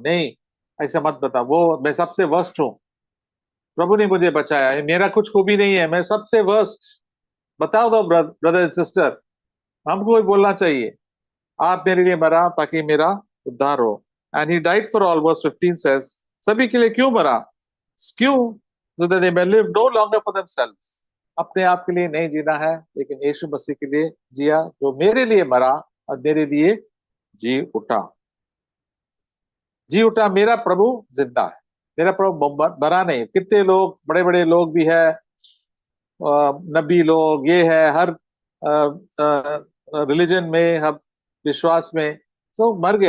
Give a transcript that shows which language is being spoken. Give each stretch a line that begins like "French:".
Hindi: नहीं, ऐसा मत बता, वो मैं सबसे वर्स्ट हूँ। प्रभु ने मुझे बचाया है, मेरा कुछ खूबी नहीं है, मैं सबसे वर्स्ट। बताओ दो ब्रदर एंड सिस्टर, हमको भी बोलना चाहिए आप मेरे लिए मरा ताकि मेरा उद्धार हो।
English: and he died for all, verse 15 says,
Hindi: सभी के लिए क्यों मरा? क्यों?
English: so that they may live no longer for themselves।
Hindi: अपने आप के लिए नहीं जीना है, लेकिन यीशु मसीह के लिए जिया, जो मेरे लिए मरा और मेरे लिए जी उठा। जी उठा, मेरा प्रभु जिंदा है। मेरा प्रभु मरा नहीं। कितने लोग, बड़े बड़े लोग भी है, नबी लोग, ये है, हर रिलीजन में, हर विश्वास में, तो मर गए।